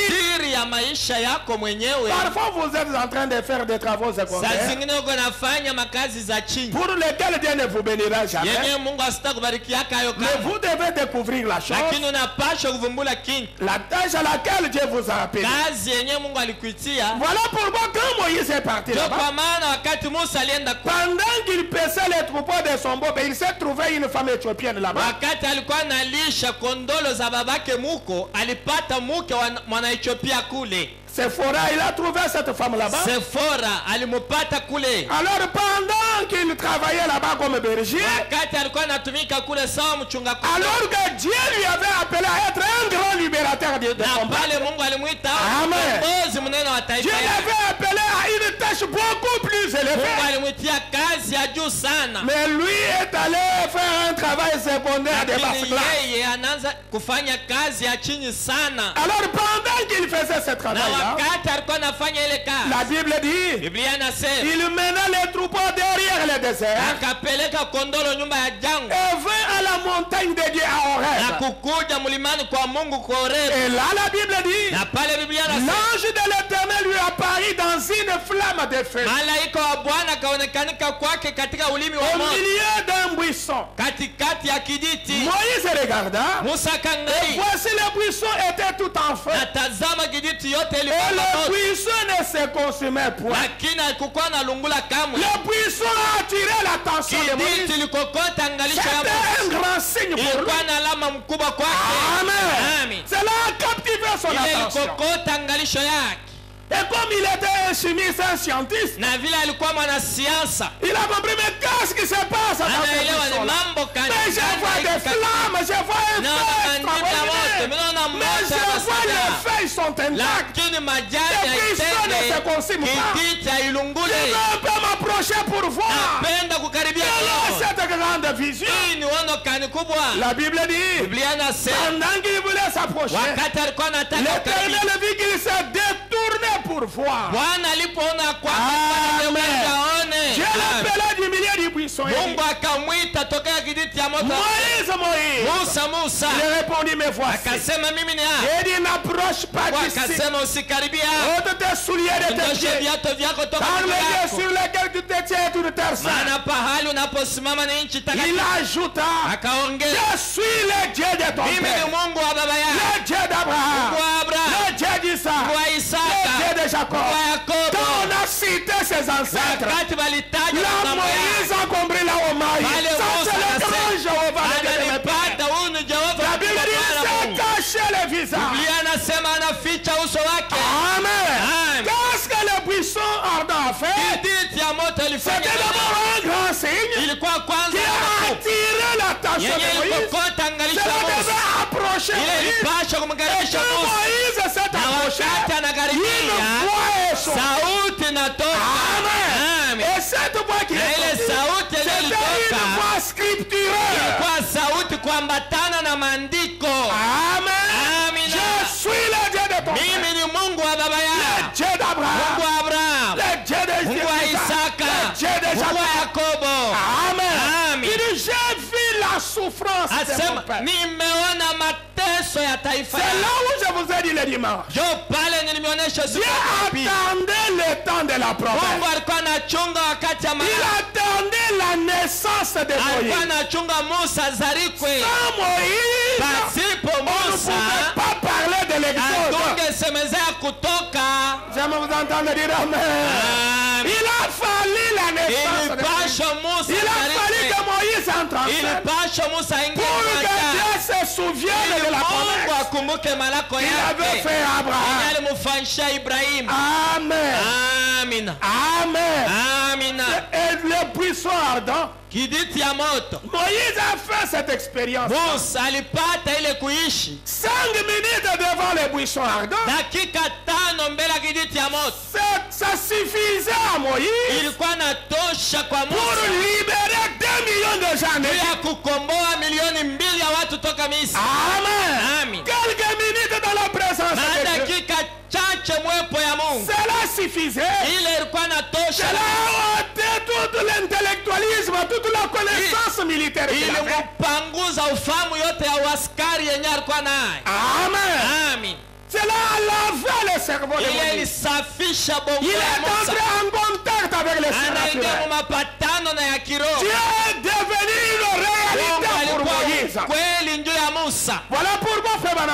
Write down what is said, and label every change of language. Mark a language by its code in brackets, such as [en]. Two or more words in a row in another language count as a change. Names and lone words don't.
[sw] siri ya maisha yako mwenyewe. [fr] Parfois vous êtes en train de faire des travaux [sw] Saa [fr] secondaires [sw] zingine uko nafanya makazi za chini [fr] pour lesquels Dieu ne vous bénira jamais. [sw] yenyewe Mungu asitakubariki hayo [fr] Mais [sw] kama, [fr] vous devez découvrir la chose, [sw] lakini unapaswa kuvumbula kintu, [fr] la tâche à laquelle Dieu vous a appelé. [sw] kazi yenyewe Mungu alikuitia. [fr] Voilà pourquoi quand Moïse est parti [sw] Ndio [fr] là-bas, [sw] kwa maana wakati Musa alienda [fr] pendant qu'il paissait les troupeaux de son beau, il s'est trouvé une femme éthiopienne là-bas. [sw] wakati alikuwa analisha kondolo za babake muko, alipata mke wa mwana-Ethiopia kule. [fr] Sephora, il a trouvé cette femme là-bas. [sw] Sefora alimupata kule [fr] Alors pendant qu'il travaillait là-bas comme berger, [sw] wakati alikuwa anatumika kule sawa mchunga kondoo. [fr] alors que Dieu lui avait appelé à être un grand libérateur de [sw] Na [fr] combat, [sw] pale Mungu alimwita Amen. kiongozi mnene wa [fr] Dieu [sw] taifa yake. [fr] l'avait appelé à une tâche beaucoup plus [sw] Mungu [fr] le [sw] Mungu [fr] faire. [sw] alimwitia kazi ya juu sana. [fr] Mais lui est allé faire un travail secondaire de basse [sw] Lakini [fr] classe. [sw] yeye anaanza kufanya kazi ya chini sana. [fr] Alors pendant qu'il faisait ce [sw] Na [fr] travail-là, [sw] wakati alikuwa anafanya ile [fr] la [sw] kazi, [fr] Bible dit, [sw] Biblia inasema [fr] il mena les troupeaux derrière le désert [sw] akapeleka kondolo nyumba ya jangwa [fr] et vint à la montagne de Dieu à [sw] na [fr] Horeb. [sw] kukuja mlimani kwa Mungu kwa Horebu. [fr] Et là, la Bible dit, [sw] Na pale Biblia inasema [fr] l'ange de l'Éternel lui apparut dans une flamme de feu [sw] malaika wa Bwana akaonekanika kwake katika ulimi wa [fr] au [sw] moto [fr] milieu d'un buisson. [sw] katikati ya kijiti. [fr] Moïse regarda, [sw] Musa [fr] et [sw] kangai [fr] voici le buisson était tout en feu. [sw] na tazama kijiti yote [fr] Et [sw] ilikuwa [fr] le [sw] moto, [fr] buisson ne se consumait point. [sw] lakini hakukuwa na lungula kamwe. [fr] Le buisson a attiré l'attention de Moïse. [sw] Kijiti ilikokota angalisho ya [fr] C'était un [sw] Musa, [fr] grand signe pour lui. [sw] ilikuwa na alama mkubwa kwake. [fr] Amen. [sw] Amen. [fr] Cela a captivé son [sw] Ile [fr] attention. [sw] ilikokota angalisho yake, [fr] Et comme il était un chimiste, un scientiste, [sw] na vile alikuwa mwanasiasa [fr] il a compris, mais qu'est-ce qui se passe dans ce [sw] anaelewa ni [fr] buisson-là? [sw] mambo gani. [fr] Mais je vois des flammes, je vois un [sw] Naona [fr] feu [sw] mandimi ya moto, [fr] extraordinaire. [sw] naona [fr] Mais [sw] moto [fr] je [sw] ya [fr] vois les [sw] masala, [fr] feuilles sont intactes. [sw] lakini majani [fr] Le buisson ne se [sw] yaitende, [fr] consume pas. [sw] kijiti [fr] Je [sw] hailungule. [fr] veux un peu m'approcher pour voir. [sw] Napenda kukaribia [fr] Alors, [sw] kidogo. [fr] cette grande vision, [sw] Hii ni ono kani kubwa. [fr] la Bible dit, [sw] Biblia inasema [fr] pendant qu'il voulait s'approcher, [sw] wakati alikuwa anataka kukaribia, [fr] l'Éternel vit qu'il s'est détourné pour voir. [sw] Bwana alipoona kwamba Amen. aone, [fr] Dieu l'appela du milieu du buisson. Il dit, [sw] Mungu akamwita tokea kijiti ya moto, [fr] Moïse, Moïse. [sw] Musa. [fr] Il répondit, mais voici. [sw] Akasema mimi ni hapa. [fr] Il dit, n'approche pas d'ici. [sw] Akasema usikaribia, [fr] Ôte tes souliers de tes [sw] ondosha [fr] pieds. [sw] viatu vyako toka [fr] Car [sw] miguu [fr] le lieu [sw] yako, [fr] sur lequel tu te tiens est une terre sainte. [sw] maana pahali unaposimama ni nchi [fr] Il [sw] takatifu. [fr] ajouta, [sw] Akaongeza, [fr] je suis le Dieu de ton [sw] mimi ni [fr] père, [sw] Mungu wa baba yako, [fr] le Dieu d'Abraham, [sw] Mungu wa Abrahamu, [fr] le Dieu d'Isaac, [sw] Mungu wa [fr] le Dieu [sw] Isaka, [fr] de Jacob. [sw] Mungu wa Yakobo. [fr] Quand on a cité ses ancêtres, [sw] Wakati walitaja [fr] là [sw] mambo [fr] Moïse [sw] yao, [fr] a compris là où Maïs. [sw] Pale [fr] Ça [sw] Musa [fr] c'est le [sw] akasema, [fr] grand Jéhovah, le Dieu de mes pères. [sw] ananipata huyu ni Jehova [fr] La Bible dit, [sw] Bwana [fr] c'est [sw] Mungu. [fr] caché le visage. [sw] Biblia anasema anaficha uso wake. [fr] Amen. [sw] Amen. [fr] Qu'est-ce que le buisson ardent a fait? [sw] Kijiti ya moto ilifanya [fr] C'était d'abord un grand signe [sw] ilikuwa kwanza [fr] qui a attiré l'attention [sw] yenye [fr] de Moïse. [sw] ilikokota angalisho [fr] Cela [sw] la Musa, [fr] devait approcher [sw] ile [fr] Moïse. [sw] ilipasha [fr] Et [sw] kumkaribisha [fr] quand [sw] Musa, [fr] Moïse s'est [sw] na [fr] approché, [sw] wakati [fr] une [sw] anakaribia [fr] voix est sortie. [sw] sauti inatoka. [fr] Amen. [sw] Amen. [fr] Et cette voix qui [sw] Na [fr] est [sw] ile [fr] sortie, [sw] sauti yenye [fr] c'était une [sw] ilitoka [fr] voix scripturale. [sw] ilikuwa sauti kuambatana na maandiko. [fr] Amen. [sw] Amina. [fr] Je suis le Dieu de ton [sw] Mimi [fr] père, [sw] ni Mungu wa baba [fr] le [sw] yako, [fr] Dieu [sw] Mungu [fr] d'Abraham, [sw] wa Abrahamu, [fr] le Dieu de [sw] Mungu wa Isaka, [fr] le Dieu de [sw] Mungu wa [fr] Jacob. [sw] Yakobo. [fr] Amen. [sw] Amen. [fr] Il dit, j'ai vu la souffrance de mon [sw] Asema [fr] père. [sw] nimeona mateso ya taifa [fr] C'est là [sw] yako. [fr] où je vous ai dit le dimanche. [sw] Jo pale nilimeonyesha siku [fr] Dieu [sw] ya pili. [fr] attendait le temps de la [sw] Mungu [fr] promesse. [sw] alikuwa anachunga wakati ya [fr] Il [sw] Malaki. [fr] attendait la naissance de [sw] Alikuwa [fr] Moïse. [sw] anachunga Musa azarikwe. [fr] Sans Moïse, [sw] Pasipo [fr] on ne [sw] Musa [fr] pouvait pas parler de l'Exode. [sw] hatungesemezea kutoka. [fr] J'aime vous entendre dire Amen. Il a fallu la naissance de Moïse. [sw] Ilipasha Musa [fr] Il a fallu [sw] azarikwe. [fr] que Moïse entre en scène [sw] Ilipasha Musa aingie [fr] pour que [sw] uwanjani. [fr] Dieu se souvienne [sw] Ili [fr] de la [sw] Mungu [fr] promesse [sw] akumbuke malako [fr] qu'il avait [sw] yake [fr] fait à Abraham. [sw] yenye alimfanyisha Ibrahimu. [fr] Amen. [sw] Amina. [fr] Amen. [sw] Amina. [fr] Et le buisson ardent, [sw] Kijiti ya moto. [fr] Moïse a fait cette expérience. [sw] Musa alipata ile kuishi [fr] 5 minutes devant le buisson ardent, [sw] dakika 5 mbele ya kijiti ya moto. [fr] ça suffisait à Moïse [sw] Ilikuwa natosha kwa [fr] pour [sw] Musa [fr] libérer 2 millions de gens. [sw] juu ya kukomboa milioni 2 ya watu toka Misri. [fr] Amen. [sw] Amen. [fr] Quelques minutes dans la présence [sw] Na [fr] de Dieu. [sw] dakika chache mwepo ya Mungu [fr] Cela suffisait. [sw] ile ilikuwa natosha. [fr] Cela a ôté tout l'intellectualisme, toute la connaissance militaire qu'il avait. [sw] Ilimpanguza ufahamu yote ya uaskari yenye alikuwa naye. [fr] Amen. [sw] Amen. [fr] Cela a lavé le cerveau de [sw] Ile [fr] Moïse. [sw] ilisafisha bongo [fr] Il [sw] ya [fr] est [sw] Musa. [fr] entré en contact avec le [sw] Anaingia [fr] surnaturel. [sw] mu mapatano na ya kiroho. [fr] Dieu est devenu une [sw] Mungu [fr] réalité pour [sw] alikuwa [fr] Moïse. [sw] kweli njoo ya Musa. [fr] Voilà pourquoi, frère [sw] Ndio